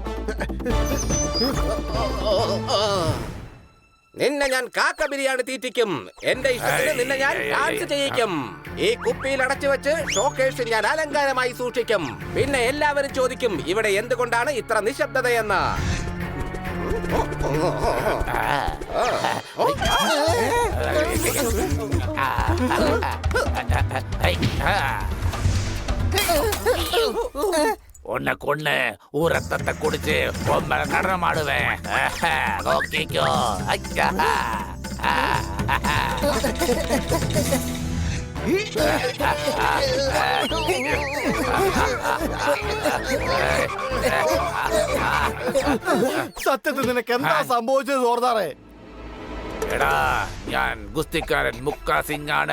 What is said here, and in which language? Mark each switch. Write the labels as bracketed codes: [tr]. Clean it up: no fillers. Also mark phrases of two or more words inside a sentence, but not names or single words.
[ml] നിന്നെ ഞാൻ കാക്ക ബിരിയാണി തീറ്റിക്കും. എന്റെ ഇഷ്ടത്തിന് നിന്നെ ഞാൻ ഡാൻസ് ചെയ്യിക്കും. ഈ കുപ്പിയിൽ അടച്ചു വെച്ച് ഷോക്കേഴ്സിൽ ഞാൻ അലങ്കാരമായി സൂക്ഷിക്കും. പിന്നെ എല്ലാവരും ചോദിക്കും ഇവിടെ എന്തുകൊണ്ടാണ് ഇത്ര നിശബ്ദതയെന്ന്. [ta] உன்னை கொன்னு ஊரத்தத்தை குடிச்சு பொம்மை நடனமாடுவேன். நோக்கிக்கோ. [ml] സത്യത്തിൽ നിനക്ക് എന്താ സംഭവിച്ചത് സോർദാറെ? എടാ, ഞാൻ ഗുസ്തിക്കാരൻ മുക്ക സിംഗ് ആണ്.